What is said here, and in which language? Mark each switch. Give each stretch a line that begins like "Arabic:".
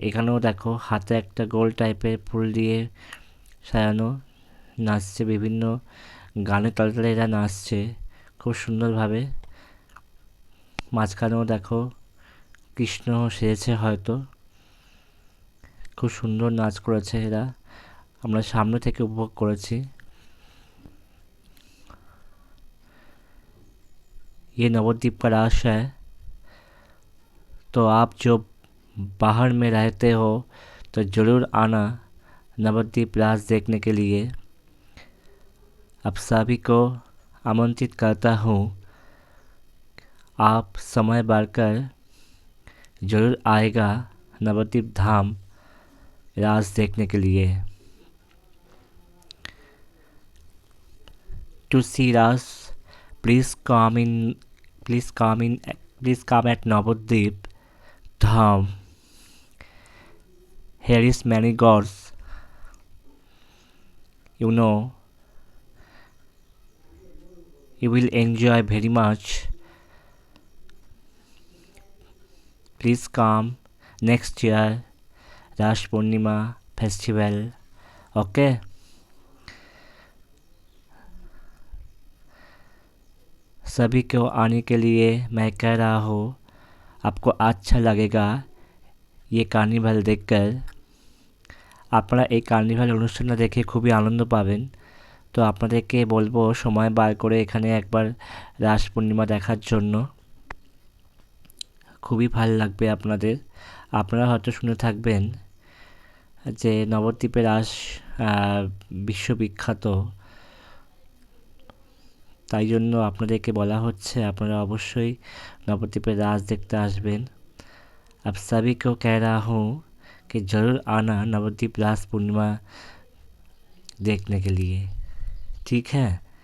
Bangla: এখানেও দেখো হাতে একটা গোল টাইপের ফুল দিয়ে সাজানো, নাচছে বিভিন্ন গানের তালে তালে এরা নাচছে খুব সুন্দরভাবে। মাঝখানেও দেখো কৃষ্ণ সেজেছে হয়তো, খুব সুন্দর নাচ করেছে এরা, আমরা সামনে থেকে উপভোগ করেছি।
Hindi: ये नवद्वीप का रास है, तो आप जो बाहर में रहते हो तो ज़रूर आना नवद्वीप रास देखने के लिए। आप सभी को आमंत्रित करता हूँ, आप समय बढ़कर जरूर आएगा नवद्वीप धाम रास देखने के लिए।
English: To see Ras, please come in. Please come in. Please come at Navadvip Dham. Here is many gods. You know, you will enjoy very much. Please come next year Rash Purnima festival. Okay.
Hindi: सभी को आने के लिए मैं कह रहा हूँ, आपको अच्छा लगेगा ये
Bangla: কার্নিভাল দেখकर। আপনারা এই কার্নিভাল অনুষ্ঠানটা দেখে খুবই আনন্দ পাবেন। তো আপনাদেরকে বলবো সময় বার করে এখানে একবার রাস পূর্ণিমা দেখার জন্য। খুবই ভালো লাগবে আপনাদের। আপনারা হয়তো শুনে থাকবেন যে নবদ্বীপের রাস বিশ্ববিখ্যাত, তাই জন্য আপনাদেরকে বলা হচ্ছে আপনারা অবশ্যই नवद्वीप रास देखते आसबेन।
Hindi: अब सभी को कह रहा हूँ कि ज़रूर आना नवद्वीप रास पूर्णिमा देखने के लिए, ठीक है।